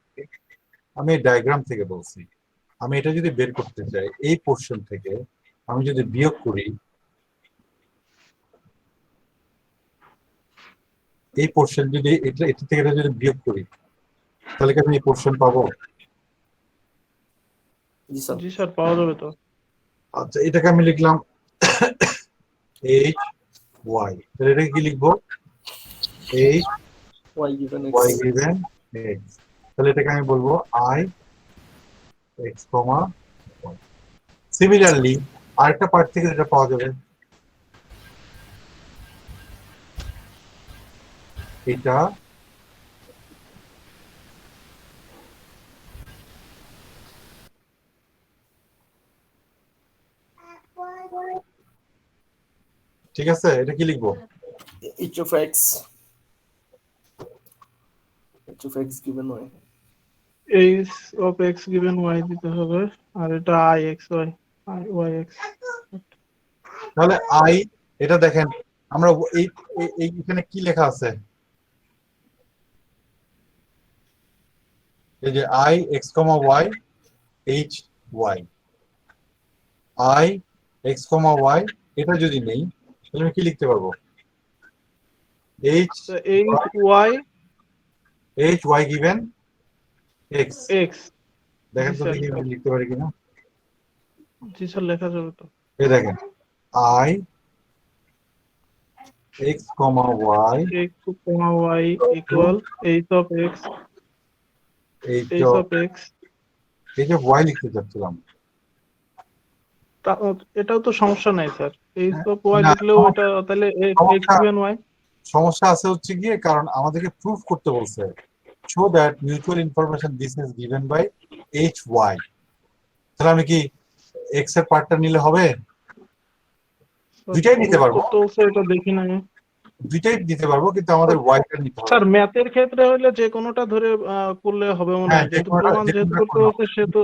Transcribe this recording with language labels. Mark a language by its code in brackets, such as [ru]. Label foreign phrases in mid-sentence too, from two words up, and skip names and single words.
[bn] আমি ডায়াগ্রাম থেকে বলছি, আমি এটা যদি বের করতে চাই এই পোরশন থেকে, আমি যদি বিয়োগ করি এই পোরশন, যদি এটা এটা থেকে এটা যদি বিয়োগ করি তাহলে কি আমি এই পোরশন পাবো? জি স্যার, পাওয়া যাবে তো। আচ্ছা, এটাকে আমি লিখলাম h y, তাহলে এটা কি লিখবো? [en] h y given x. y given x, [bn] তাহলে এটাকে আমি বলবো i x, y। সিমিলারলি আরেকটা পার্ট থেকে এটা পাওয়া যাবে, এটা ঠিক আছে, এটা কি লিখবো? [en] h of x given y. h of x given y [bn] দিতে হবে, আর এটা আই এক্স ওয়াই, আই ওয়াই এক্স। তাহলে i, এটা দেখেন আমরা এই এখানে কি লেখা আছে? এই যে i x, y h y, i x, y, এটা যদি নেই তাহলে আমি কি লিখতে পারবো? [en] h y given x। [bn] এক্স। দেখেন তো দেখি আমি লিখতে পারি কিনা। জি স্যার, লেখা যাবে তো। এই দেখেন i x, y [en] x, y equal h of x, h h of of x. [bn] y লিখতে চাচ্ছিলাম। এটাও তো সমস্যা নাই স্যার, [en] h of y [bn] না, লিখলেও এটা তাহলে [en] x given y। [bn] সমস্যা আছে হচ্ছে গিয়ে কারণ আমাদেরকে প্রুফ করতে বলছে [en] show that mutual information this is given by hy। [bn] তাহলে আমি কি x এর পার্টটা নিলে হবে? দুইটাই নিতে পারবো, তো স্যার এটা দেখি না দুইটাই দিতে পারবো, কিন্তু আমাদের y টা নিতে হবে। স্যার। ম্যাথের ক্ষেত্রে হলে যে কোনোটা ধরে করলে হবে মনে হ্যাঁ, হয়, কিন্তু প্রমাণ যেহেতু করতে হচ্ছে সে তো।